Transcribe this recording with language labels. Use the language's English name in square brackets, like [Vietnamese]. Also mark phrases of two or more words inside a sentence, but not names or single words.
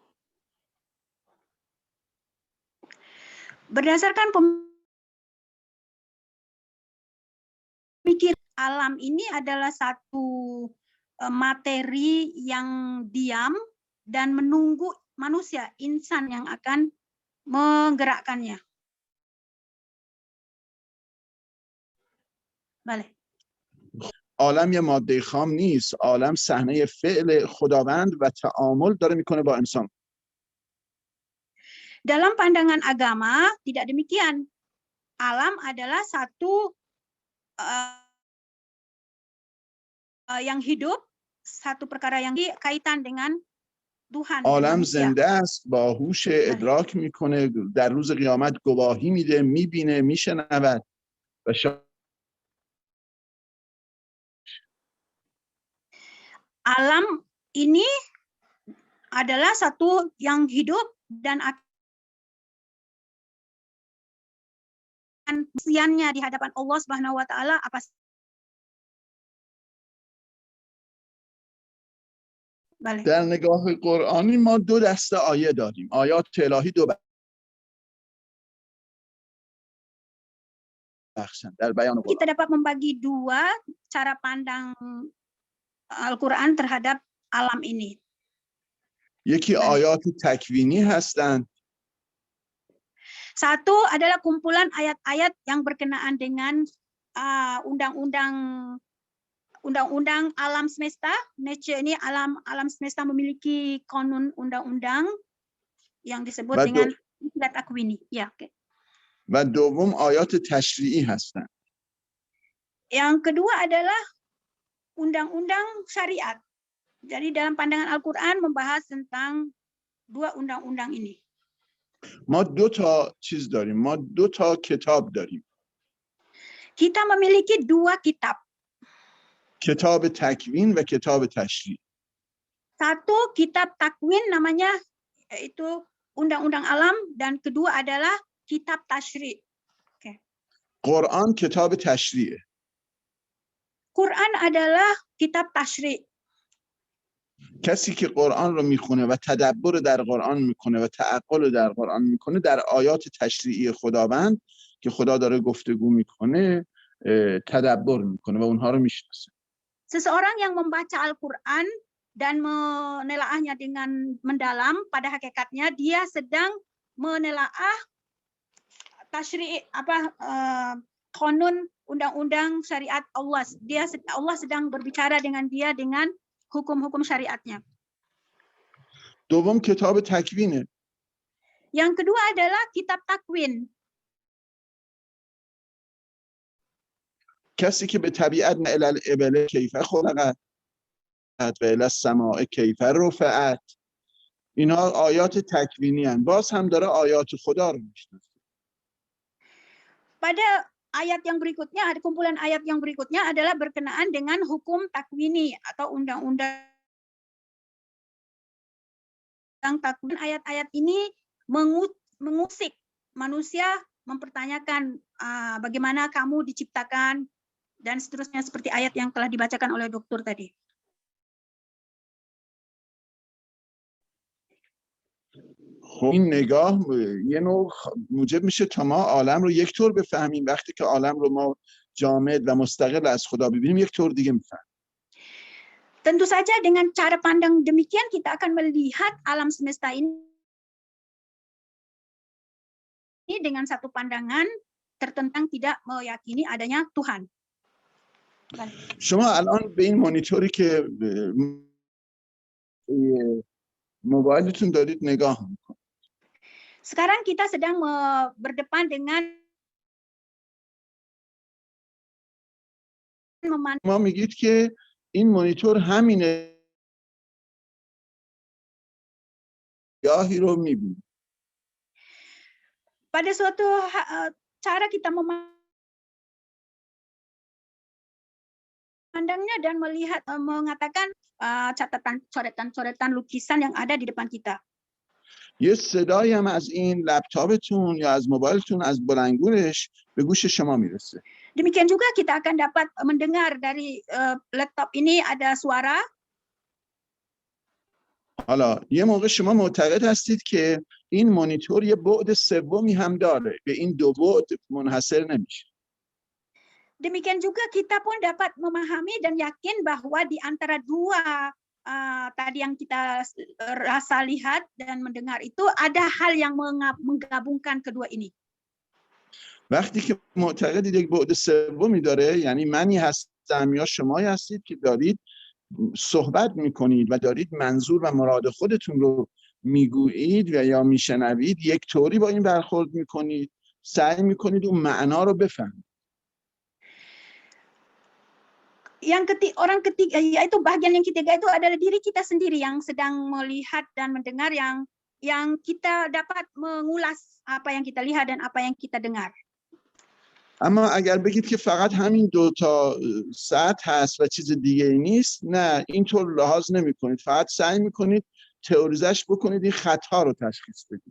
[Malay] Berdasarkan pemikiran, alam ini adalah satu materi yang diam dan menunggu manusia, insan yang akan menggerakkannya. [Persian] بله. عالم یه ماده خام نیست، عالم صحنه فعل خداوند و تعامل داره میکنه با انسان. [Malay] Dalam pandangan agama tidak demikian. Alam adalah satu yang hidup, satu perkara yang kaitan dengan Tuhan. [Persian] عالم زنده است، با هوش ادراک میکنه، در روز قیامت گواهی میده، میبینه، میشنود و [Malay] alam ini adalah satu yang hidup dan akan kesaksiannya di hadapan Allah [Arabic] سبحانه وتعالى [Malay] apa [Persian] در نگاه قرآنی ما دو دسته آیه داریم. آیات الهی دو بخشن در بیان قرآن. [Malay] Kita dapat membagi dua cara pandang Al-Quran terhadap alam ini. [Persian] یکی آیات تکوینی هستند. [Malay] Satu adalah kumpulan ayat-ayat yang berkenaan dengan undang-undang alam semesta. Nature ini alam semesta memiliki konun undang-undang yang disebut dengan istilah takwini. Ya, oke. [Persian] و دوم آیات تشریعی هستند. [Malay] Yang kedua adalah undang-undang syariat. Jadi dalam pandangan Al-Quran membahas tentang dua undang-undang ini. [Persian] ما دو تا چیز داریم، ما دو تا کتاب داریم. [Malay] Kita memiliki dua kitab. [Persian] کتاب تکوین و کتاب تشریع. [Malay] Satu kitab takwin namanya yaitu undang-undang alam dan kedua adalah kitab tashri'. Okay. [Persian] قرآن کتاب تشریعه. [Malay] Quran adalah kitab tashri'. [Persian] کسی که قرآن رو میخونه و تدبر در قرآن میکنه و تعقل در قرآن میکنه، در آیات تشریعی خداوند که خدا داره گفتگو میکنه تدبر میکنه و اونها رو میشناسه. [Malay] Seseorang yang membaca Al-Quran dan menelaahnya dengan mendalam, pada hakikatnya dia sedang menelaah tashri' konun undang-undang syariat Allah. Allah sedang berbicara dengan dia dengan hukum-hukum syariatnya. [Persian] دوم کتاب تکوینه. [Malay] Yang kedua adalah kitab takwin. [Persian] کسی که به طبیعت [Arabic] الی الابل کیف خلقت و الی السماء کیف رفعت، [Persian] اینا آیات تکوینی هستند. باز هم داره آیات خدا رو میشناسه. [Malay] Pada ayat yang berikutnya, ada kumpulan ayat yang berikutnya adalah berkenaan dengan hukum takwini atau undang-undang takwin. Ayat-ayat ini mengusik manusia, mempertanyakan bagaimana kamu diciptakan dan seterusnya seperti ayat yang telah dibacakan oleh dokter tadi. [Persian] این نگاه یه نوع موجب میشه تا ما عالم رو یک طور بفهمیم. وقتی که عالم رو ما جامد و مستقل از خدا ببینیم یک طور دیگه میفهمیم. [Malay] Tentu saja dengan cara pandang demikian kita akan melihat alam semesta ini dengan satu pandangan tertentang, tidak meyakini adanya Tuhan. [Persian] شما الان به این مانیتوری که موبایلتون دارید نگاه میکنید. [Malay] Sekarang kita sedang berdepan dengan [Persian] ما میگید که این مانیتور همینه گاهی رو میبینید. [Malay] pada suatu cara kita memandangnya dan melihat mengatakan catatan coretan-coretan lukisan yang ada di depan kita. [Persian] یه صدایی هم از این لپتاپتون یا از موبایلتون از بلندگوش به گوش شما میرسه. [Malay] Demikian juga kita akan dapat mendengar dari laptop ini ada suara. [Persian] حالا یه موقع شما معتقد هستید که این مانیتور یه بعد سومی هم داره، به این دو بعد منحصر نمیشه. [Malay] Demikian juga kita pun dapat memahami dan yakin bahwa di antara dua tadi yang kita rasa lihat dan mendengar itu ada hal yang menggabungkan kedua ini. [Persian] وقتی که معتقدید یک بعد سومی داره، یعنی منی هستم یا شمایی هستید که دارید صحبت میکنید و دارید منظور و مراد خودتون رو میگویید و یا میشنوید، یک طوری با این برخورد میکنید، سعی میکنید اون معنا رو بفهمید. [Malay] Orang ketiga, yaitu bagian yang ketiga itu adalah diri kita sendiri yang sedang melihat dan mendengar, yang kita dapat mengulas apa yang kita lihat dan apa yang kita dengar. [Persian] اما اگر بگید که فقط همین 2 تا سطح هست و چیز دیگه ای نیست، نه اینطور لحاظ نمی کنید، فقط سعی میکنید تئوریزش بکنید، این خطا رو تشخیص بدید.